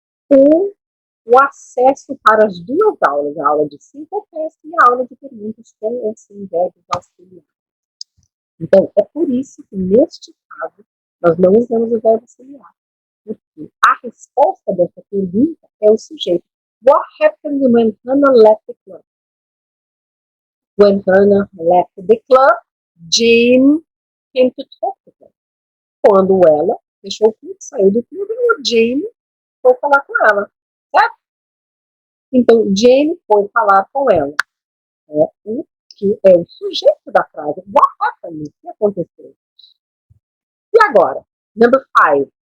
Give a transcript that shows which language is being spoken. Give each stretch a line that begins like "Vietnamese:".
Portuguese: O acesso para as duas aulas, a aula de simple past e a aula de perguntas com ou sem verbos auxiliares. Então, é por isso que, neste caso, nós não usamos o verbo auxiliar. Porque a resposta dessa pergunta é o sujeito.
English: What happened when Hannah left the club? When Hannah left the club, Jane came to talk to her.
Portuguese: Quando ela deixou o clube, saiu do clube, o Jane foi falar com ela. Certo? Então, Jane foi falar com ela. O que é o sujeito da frase.
English: What happened?
Portuguese: O que aconteceu? E agora?
English: Number 5.